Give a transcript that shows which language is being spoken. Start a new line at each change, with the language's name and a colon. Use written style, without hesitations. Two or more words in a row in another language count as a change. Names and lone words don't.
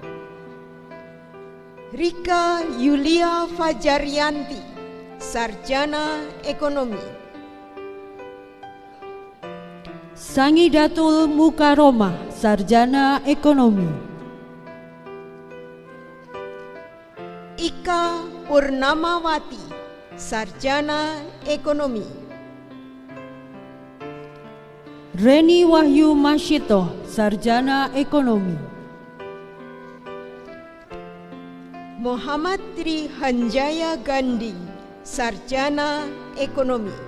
Indonesian: Rika Yulia Fajaryanti, Sarjana Ekonomi. Sangidatul Mukaroma, Sarjana Ekonomi. Ika Purnamawati, Sarjana Ekonomi. Reni Wahyu Masyito, Sarjana Ekonomi. Muhammad Tri Hanjaya Gandhi, Sarjana Ekonomi.